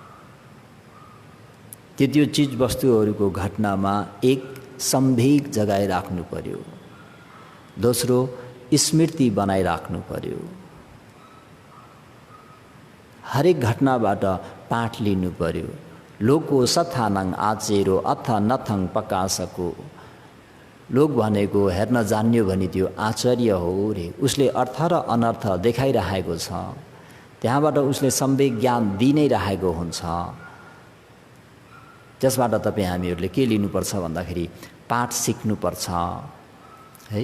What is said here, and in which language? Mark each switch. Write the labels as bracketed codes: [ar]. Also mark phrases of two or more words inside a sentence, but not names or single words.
[ne] त्यो चीज वस्तुहरूको घटनामा एक सम्वेग जगाइराख्नु पर्यो, दोस्रो स्मृति बनाइराख्नु पर्यो। हरेक घटनाबाट पाठ लिनु पर्यो। लोको सथानङ आचेरो अथ नथङ पकासको। लोक भनेको हेर्न जान्यो भने त्यो आचार्य हो रे। उसले अर्थ र अनर्थ देखाइरहेको छ, त्यहाँबाट उसले सम्वेग ज्ञान दिइ नै रहेको हुन्छ। त्यसबाट तपाईँ हामीहरूले के लिनुपर्छ भन्दाखेरि पाठ सिक्नुपर्छ है।